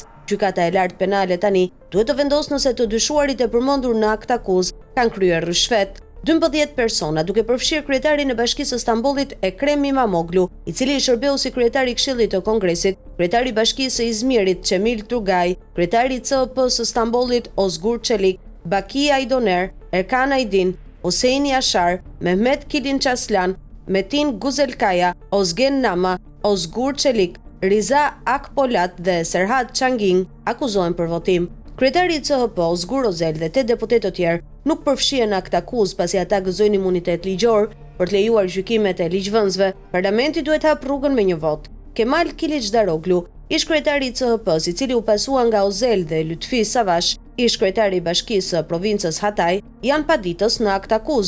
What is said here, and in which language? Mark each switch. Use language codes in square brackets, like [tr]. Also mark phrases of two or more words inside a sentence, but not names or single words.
[sq] Gjykata e lartë penale tani duhet të vendosë nëse të dyshuarit e përmendur në akt akuz kanë kryer rishfet. 12 persona, duke përfshirë kryetarin e Bashkisë së Stambollit Ekrem Imamoglu, i cili shërbeu si kryetari i Këshillit të Kongresit, kryetari i Bashkisë së Izmirit Cemil Turgay, kryetari i CHP-së së Stambollit Ozgur Çelik, Baki Aydoner, Erkan Aydin, Hosseini Ashar, Mehmet Kilinçaslan, Metin Guzelkaya, Ozgen Nama, Ozgur Çelik, Riza Akpolat dhe Serhat Çanging akuzohen për votim. Kryetari i CHP, Ozgur Ozel dhe 8 deputet të tjerë nuk përfshihen në akt akuz pasi ata gëzojnë imunitet ligjor për të lejuar gjykimet e ligjvënësve. Parlamenti duhet hap rrugën me një vot. Kemal Kilicdaroglu, ish kryetari i CHP-s, i cili u pasua nga Ozel dhe Lutfi Savash, ish kryetari i Bashkisë së Provincës Hatay, janë paditës në akt akuz.